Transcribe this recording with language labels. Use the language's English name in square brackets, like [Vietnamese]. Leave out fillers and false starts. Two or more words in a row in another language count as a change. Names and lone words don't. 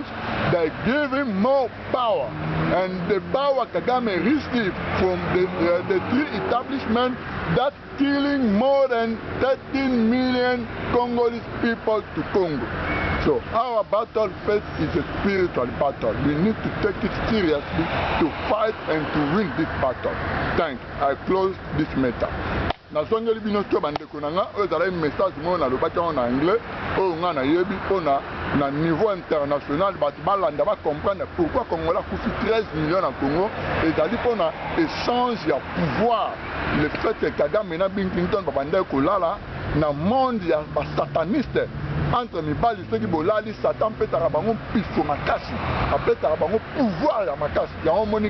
[English] They give him more power. And the power Kagame received from the three establishments, that's killing more than 13 million Congolese people to Congo. So our battle first is a spiritual battle. We need to take it seriously to fight and to win this battle. Thank you. I close this matter. [Lingala] Nazongeli bino to bandeko nanga ezala message mo na lobaki [French] en anglais [Lingala] o nga na yebi pona na [French] niveau international [Lingala] bati balanda ba [French] comprendre pourquoi Congolais [Lingala] kufi 13 millions na Congo ezali pona échange ya pouvoir, [French] le fait [Lingala] que Kagame na Bill Clinton babanda kolala na monde ya ba sataniste entre mibali soki bolali Satan petaka bango pifo makasi apetaka bango pouvoir ya makasi yango moni